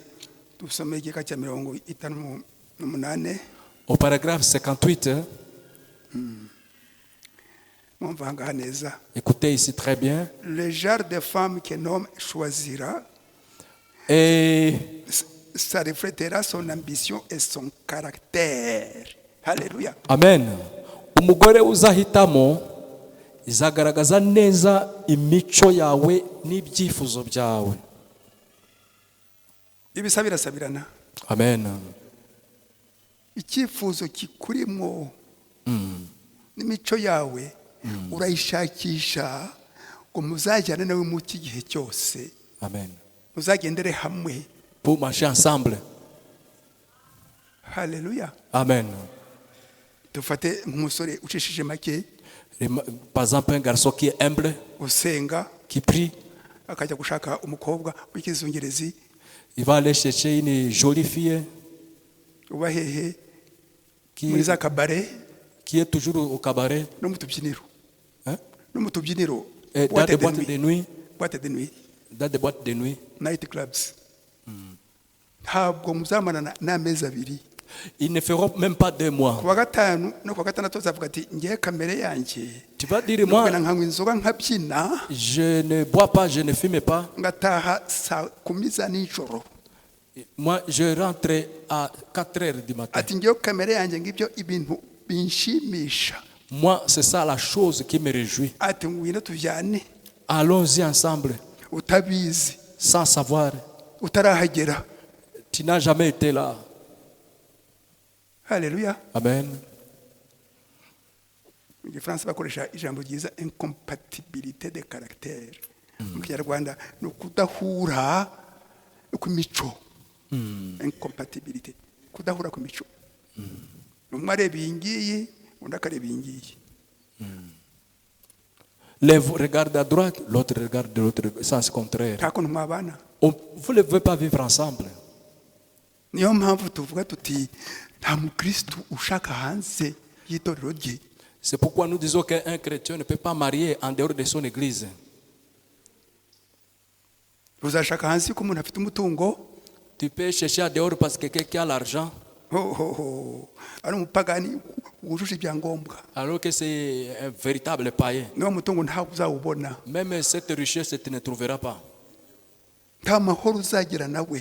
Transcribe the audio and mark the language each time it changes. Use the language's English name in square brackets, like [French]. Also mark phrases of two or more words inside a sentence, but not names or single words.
[French] Au paragraphe 58, écoutez ici très bien. Le genre de femme qu'un homme choisira Et ça reflètera son ambition et son caractère. Alléluia. Amen. [Kinyarwanda] Umugore uzahitamo izagaragaza neza imico yawe n'ibyifuzo byawe. Ibisabira sabirana. Amen. Icyifuzo kikurimo n'imico yawe urayishakisha ngo muzajyane nawe mu gihe cyose. Amen. Muzagendere hamwe. [French] Pour marcher ensemble. [Kinyarwanda] Haleluya. Amen. Dufate nk'umusore ucishije make, [French] Par exemple, un garçon qui est humble, [Kinyarwanda] usenga, [French] qui prie, [Kinyarwanda] akajya gushaka umukobwa w'ikizungerezi, [French] il va aller chercher une jolie fille [Kinyarwanda] uba hehe muri [French] qui, [Kinyarwanda] za kabare [French] qui est toujours au cabaret, [Kinyarwanda] no mu tubyiniro. hein? No mu tubyiniro. [French] Et dans des boîtes de nuit, Boîte de nuit. dans des boîtes de nuit. [English] Night clubs. [Kinyarwanda] Ntabwo muzamarana n'amezi abiri. [French] Ils ne feront même pas 2 mois. [Kinyarwanda] Kuwa gatanu no kuwa gatandatu azavuga ati ngiye kamere yanjye. [French] Tu vas dire, moi, [Kinyarwanda] Nukana nkanywa inzoga nkabyina, [French] je ne bois pas, je ne fume pas. [Kinyarwanda] ngataha saa 10 za nijoro. [French] Moi, je rentre à 4 heures du matin. [Kinyarwanda] Ati ngiye kamere yanjye ngibyo ibintu binshimisha. [French] Moi, c'est ça la chose qui me réjouit. [Kinyarwanda] Ati ngwino tujyane. [French] Allons-y ensemble, [Kinyarwanda] Utabizi, [French] sans savoir. [Kinyarwanda] utarahagera. [French] Tu n'as jamais été là. [Kinyarwanda] Haleluya. Amen. Mu Gifaransa bakoresha ijambo ryiza [French] incompatibilité de caractère. [Kinyarwanda] Mu Kinyarwanda ni ukudahura kw'imico. Incompatibilité. Kudahura kw'imico. Umwe areba iyi ngiyi, undi akareba iyi ngiyi. [French] L'un regarde à droite, l'autre regarde de l'autre sens contraire. [Kinyarwanda] Nta kuntu mwabana. [French] Vous ne pouvez pas vivre ensemble. [Kinyarwanda] Niyo mpamvu tuvuga tuti nta mukristu ushaka hanze y'itorero rye. [French] C'est pourquoi nous disons qu'un chrétien ne peut pas marier en dehors de son église. [Kinyarwanda] Uzashaka hanze ko umuntu afite umutungo. [French] Tu peux chercher à dehors parce que quelqu'un a l'argent, [Kinyarwanda] Ari umupagani wujuje ibyangombwa. [French] alors que c'est un véritable païen. [Kinyarwanda] Niwo mutungo ntabwo uzawubona. [French] Même cette richesse, tu ne trouveras pas. [Kinyarwanda] Nta mahoro uzagira nawe.